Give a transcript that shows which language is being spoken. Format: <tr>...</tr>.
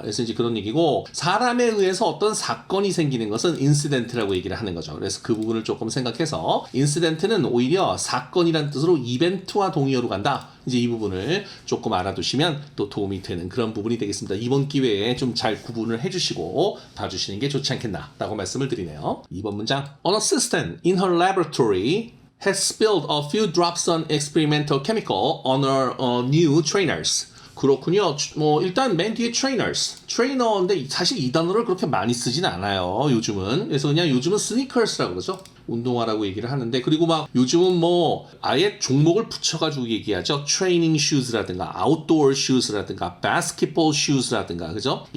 <ko>그래서 이제 그런 얘기고 사람에 의해서 어떤 사건이 생기는 것은 인시덴트라고 얘기를 하는 거죠. 그래서 그 부분을 조금 생각해서 인시덴트는 오히려 사건이란 뜻으로 이벤트와 동의어로 간다. 이제 이 부분을 조금 알아두시면 또 도움이 되는 그런 부분이 되겠습니다. 이번 기회에 좀 잘 구분을 해주시고 봐주시는 게 좋지 않겠나라고 말씀을 드리네요. 2번 문장.</ko> <en>An assistant in her laboratory has spilled a few drops on experimental chemical on her new trainers.</en> <ko>그렇군요. 뭐 일단 맨 뒤에 트레이너인데 사실 이 단어를 그렇게 많이 쓰진 않아요. 요즘은. 그래서 그냥 요즘은 스니커스라고 그러죠. 운동화라고 얘기를 하는데 그리고 막 요즘은 뭐 아예 종목을 붙여가지고 얘기하죠. 트레이닝 슈즈라든가 아웃도어 슈즈라든가 바스켓볼 슈즈라든가 그죠?</ko>